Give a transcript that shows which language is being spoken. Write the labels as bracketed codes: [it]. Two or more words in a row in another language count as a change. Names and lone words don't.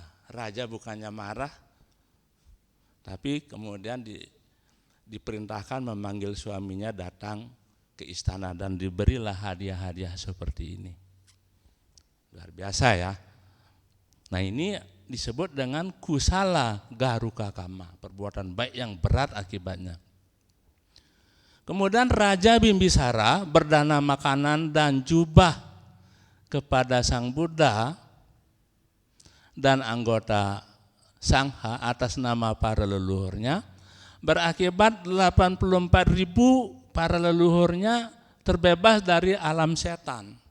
[id] Raja bukannya marah, tapi kemudian diperintahkan memanggil suaminya datang ke istana dan diberilah hadiah-hadiah seperti ini. Luar biasa ya. Nah, ini disebut dengan [pi] kusala garuka kama, [id] perbuatan baik yang berat akibatnya. Kemudian Raja Bimbisara berdana makanan dan jubah kepada Sang Buddha dan anggota Sangha atas nama para leluhurnya, berakibat 84.000 para leluhurnya terbebas dari alam setan.